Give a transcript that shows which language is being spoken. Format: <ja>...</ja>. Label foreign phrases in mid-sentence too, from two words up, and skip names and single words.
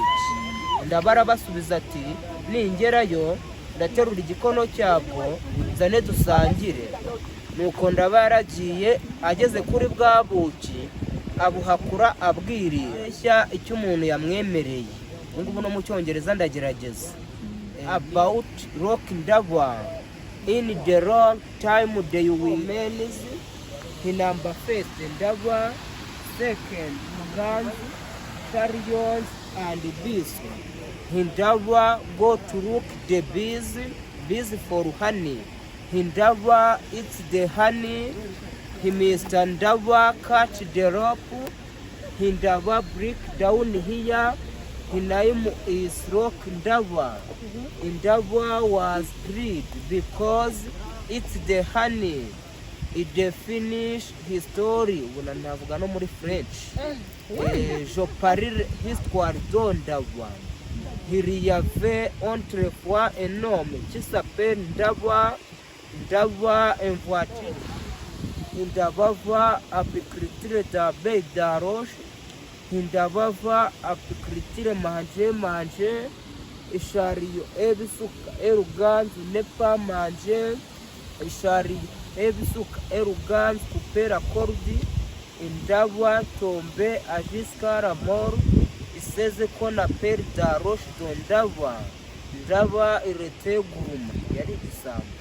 <rw>Ndaba arabasubiza ati, ningerayo ndaterura igikono cyabwo nzane dusangire. Nuko Ndaba yaragiye, ageze kuri bwa buki abuhakura abwiriye icyo umuntu yamwemereye. Ngubu no mu Cyongereza ndagerageza.</rw> <en>About rock Ndaba, in the wrong time they will means. He number first Ndaba, second guns, carrions and bees. Ndaba go to look the bees for honey. Ndaba eats the honey. He Mr. Ndaba cut the rope. Ndaba break down here. His name is Rock Ndaba. Ndaba was freed because it's the honey. It finish his story.</en> <rw>Wala navuga no muri French.</rw> <fr>Je parle histoire de Ndaba. Il y avait autrefois un homme qui s'appelle Ndaba. Ndaba en voiture. Ndaba va apiculture d'abeilles de roche. Ndaba va apiculture manger. Chariot et Bisuka et Ruganzu ne pas manger. Chariot et Bisuka et Ruganzu couper la corde. Ndaba tomber à jusqu'à la mort. C'est ce qu'on appelle la roche de Ndaba. Ndaba il était gourmand.</fr> <rw>Yari igisambo.</rw>